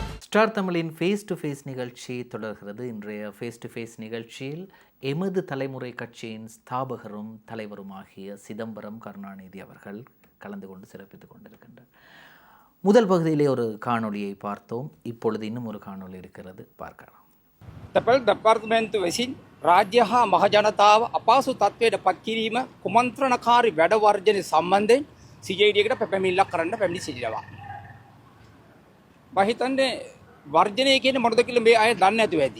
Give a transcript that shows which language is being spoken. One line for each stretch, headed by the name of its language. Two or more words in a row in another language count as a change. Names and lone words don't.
Tamil: ஸ்டார் தமிழின்
English: face to face
Tamil: நிகழ்ச்சி தொடர்கிறது. இன்றைய
English: face to face
Tamil: நிகழ்ச்சியில் எமது தலைமுறை கட்சியின் ஸ்தாபகரும் தலைவருமாகிய சிதம்பரம் கருணாநிதி அவர்கள் கலந்து கொண்டு சிறப்பித்துக் கொண்டிருக்கின்றார். முதல் பகுதியிலே ஒரு காணொளியை பார்த்தோம். இப்பொழுது இன்னும் ஒரு காணொளி இருக்கிறது, பார்க்கலாம்.
Sinhala: තැපැල් දෙපාර්තමේන්තු විසින් රාජ්‍ය හා මහජනතාව අපහසු තත්ත්වයට පත් කිරීම කුමන්ත්‍රණකාරී වැඩ වර්ජනය සම්බන්ධයෙන් CJD-කට පැමිණිල්ලක් කරන්න පැමිණි සිටිනවා. මම හිතන්නේ වර්ජනය කියන්නේ මොනවද කියලා මේ අය දන්නේ නැතුව ඇති.